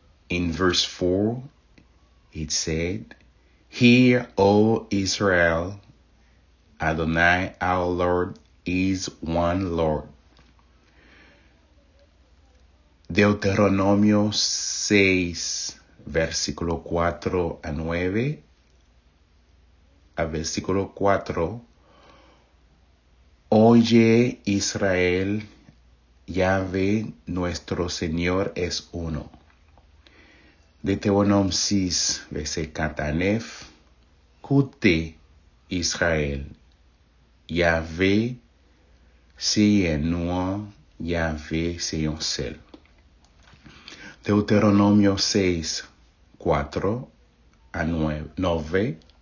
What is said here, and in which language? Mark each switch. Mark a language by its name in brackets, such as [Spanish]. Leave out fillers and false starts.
[English] In verse 4, it said, hear, O Israel, Adonai our Lord is one Lord. [Spanish] Deuteronomio 6, versículo 4 a 9, a versículo 4, oye Israel, Yahvé nuestro Señor es uno. [French] Deutéronome 6, verset 4 à 9, écoutez Israël, Yahvé c'est un nom, Yahvé c'est un seul. [Spanish] Deuteronomio 6, 4 a 9.